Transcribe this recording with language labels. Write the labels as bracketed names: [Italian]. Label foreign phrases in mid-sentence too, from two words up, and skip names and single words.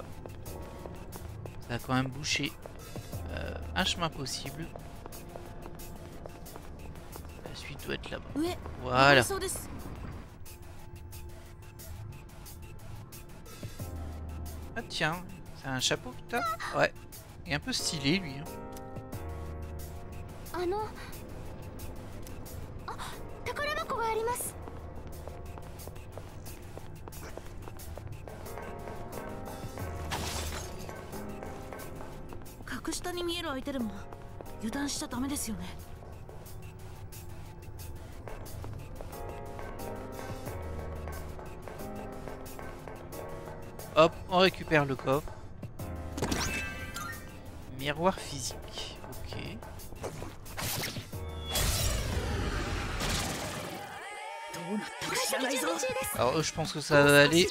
[French] Ça a quand même bouché un chemin possible. La suite doit être là-bas. Voilà. Ah tiens, c'est un chapeau que t'as? Ouais. Il est un peu stylé lui. Hein. [Japanese] 格下に見える相手でも油断しちゃダメですよね。 [French] Hop, on récupère le coffre. Miroir physique. Ok. Alors eux, je pense que ça va aller.